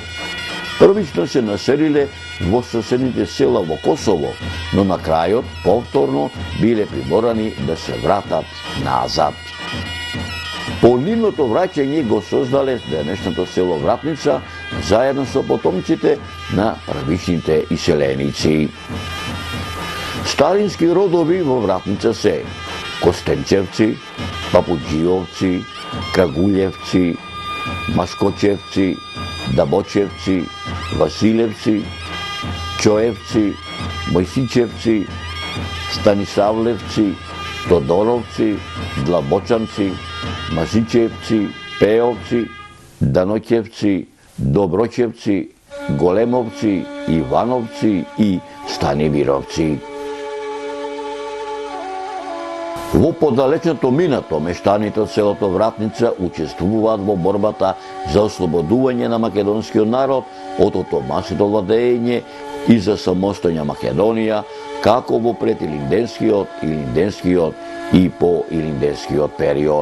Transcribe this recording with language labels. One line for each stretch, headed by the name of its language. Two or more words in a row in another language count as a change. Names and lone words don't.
Macedonian: Првично се населиле во соседните села во Косово, но на крајот повторно биле приморани да се вратат назад. По нивното враќање го создале денешното село Вратница заедно со потомците на првичните иселеници. Старински родови во Вратница се Костенчевци, Папуџиовци, Крагулевци, Маскочевци, Дабочевци, Василевци, Чоевци, Мојсичевци, Станисавлевци, Тодоровци, Длабочанци, Мазичевци, Пеовци, Даноќевци, Доброчевци, Големовци, Ивановци и Станимировци. Во подалечното минато, мештаните од селото Вратница учествуваат во борбата за ослободување на македонскиот народ од отоманското владење и за самостојна Македонија, како во предилинденскиот, илинденскиот и по илинденскиот период.